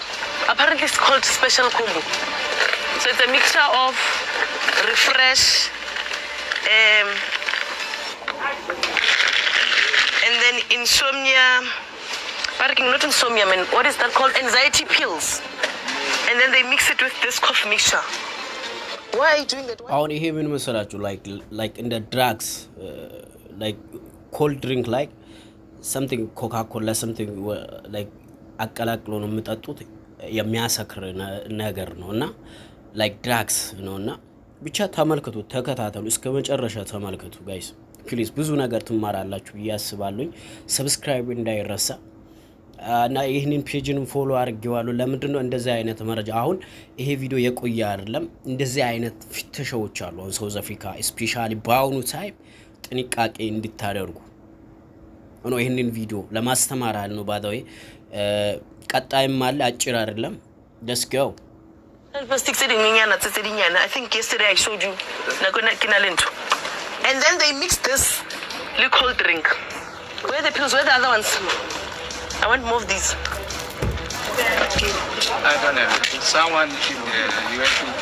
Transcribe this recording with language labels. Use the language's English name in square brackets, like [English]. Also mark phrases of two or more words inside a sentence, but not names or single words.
[English] Apparently it's called special combo. So it's a mixture of refresh and then insomnia, not insomnia, man. What is that called? Anxiety pills. And then they mix it with this cough mixture. Why are you doing that? [Amharic] አሁን ይሄ ምን መሰላችሁ [English] like in the drugs like cold drink like something Coca-Cola something like [Amharic] አቀላቅሎ ነው የምጠጡት የሚያሰክር ነገር ነውና [English] like drugs [Amharic] ነውና ብቻ ተመልከቱ ተከታተሉ እስከ መጨረሻ ተመልከቱ [English] guys please [Amharic] ብዙ ነገር ትማራላችሁ ያስባሉኝ ሰብስክራይብ እንዳይረሳ እና ይሄንን ፔጅን ፎሎ አድርጌዋለሁ ለምንድነው እንደዚህ አይነት መረጃ አሁን ይሄ ቪዲዮ የቆየ አይደለም እንደዚህ አይነት ፍተሻዎች አሉ አሁን ሳውዝ አፍሪካ ስፔሻሊ ባውኑ ታይም ጥንቃቄ እንድታደርጉ ነው ይሄንን ቪዲዮ ለማስተማር ነው ባዳይ ቀጣይም አለ አጭር አይደለም [English] let's go I think yesterday I showed you and then they mixed this liquor drink. Where are the pills? Where are the other ones? I want more of these. I don't know. Someone in the US.